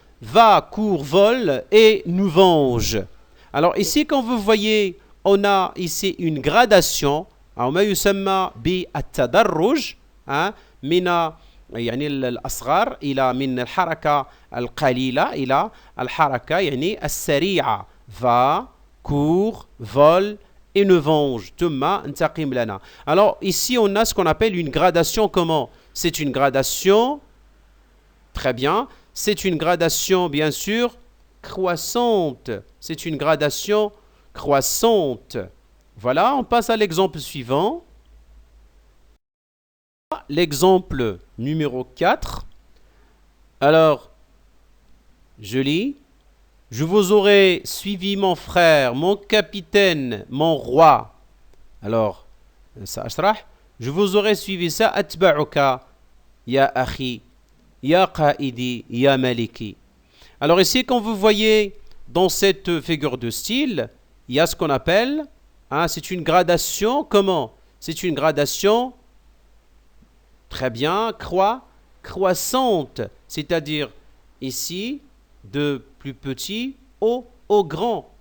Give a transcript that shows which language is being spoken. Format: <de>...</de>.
<fr>Va, court, vole et nous venge. Alors ici, quand vous voyez, on a ici une gradation.</fr> <ar>ما يسمى بالتدرج من يعني الأصغر إلى من الحركة القليلة إلى الحركة يعني السريعة.</ar> <fr>Va, court, vole et ne venge.</fr> <ar>ثم انتقم لنا.</ar> <fr>Alors ici on a ce qu'on appelle une gradation. Comment? C'est une gradation. Très bien. C'est une gradation bien sûr croissante. C'est une gradation croissante. Voilà, on passe à l'exemple suivant. L'exemple numéro 4. Alors, je lis. Je vous aurais suivi mon frère, mon capitaine, mon roi. Alors, ça</fr> <ar>أشرح.</ar> <fr>Je vous aurais suivi ça.</fr> <ar>أتبعك يا أخي يا قائدي يا ملكي.</ar> <fr>Alors ici, quand vous voyez dans cette figure de style, il y a ce qu'on appelle, c'est une gradation. Comment? C'est une gradation. Très bien, croissante, c'est-à-dire ici, de plus petit au grand.</fr>